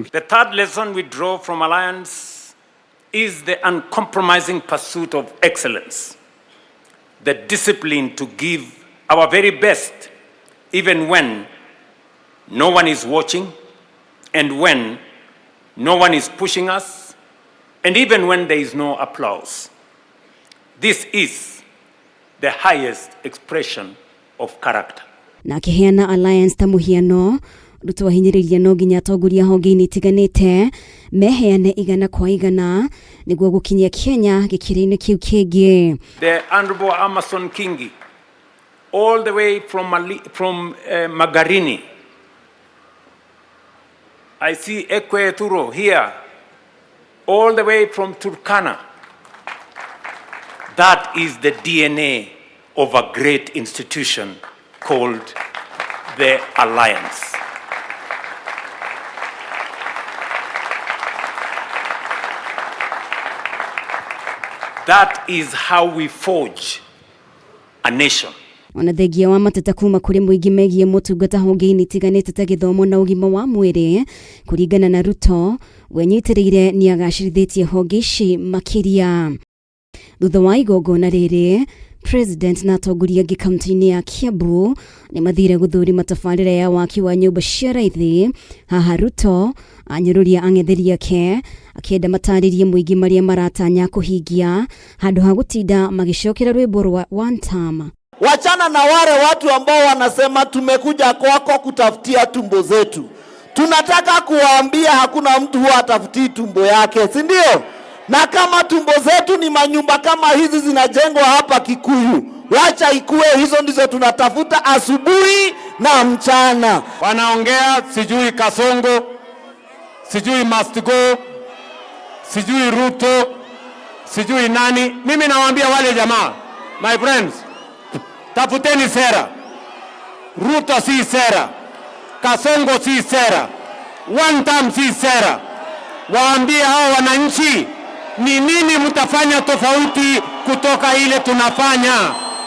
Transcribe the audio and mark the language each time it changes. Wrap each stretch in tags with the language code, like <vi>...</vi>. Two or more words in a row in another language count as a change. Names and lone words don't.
<en>The third lesson we draw from Alliance is the uncompromising pursuit of excellence, the discipline to give our very best even when no one is watching and when no one is pushing us, and even when there is no applause. This is the highest expression of character.</en> <ki>Na kiheana Alliance ta muhiano RUTO wahinyiriria no nginya atongoria honge-ini itiganite meheane igana kwa igana niguo gukinyia Kenya gikiro-ini kiu kingi.</ki> <en>The Honorable Amason KINGI, all the way from Magarini. I see Thukuru here, all the way from Turkana. That is the DNA of a great institution called the Alliance. That is how we forge a nation.</en> <ki>Wanathengia wa mateta kuma kuri muingi megie motungata honge-ini itiganite ta githomo na ugima wa mwiri kuringana na RUTO wenyitiriire ni agacĩrithitie honge ici makiria. Thutha wa igongona riri, President na atongoria angĩ kaunti-ini ya KIAMBU ni mathire guthurima tabarĩra ya waki wa nyũmba cia raithi. Haha RUTO anyũrũria ang'etheri ake akienda mataririe muingi maria maratanya kuhingia handu ha gutinda magicokera rwimbo rwa</ki> <en>one time.</en> <sw>Wachana na wale watu ambao wanasema tumekuja kwako kutafutia tumbo zetu. Tunataka kuwaambia hakuna mtu huwa atafutii tumbo yake, si ndio? Na kama tumbo zetu ni manyumba kama hizi zinajengwa hapa Kikuyu, wacha ikue hizo ndizo tunatafuta asubuhi na mchana. Wanaongea sijui Kasongo, sijui Must Go, sijui RUTO, sijui nani. Mimi nawaambia wale jamaa,</sw> <en>my friends,</en> <sw>tafuteni sera. RUTO si sera, Kasongo si sera,</sw> <en>one time</en> <sw>si sera. Waambie hao wananchi ni nini mtafanya tofauti kutoka ile tunafanya.</sw>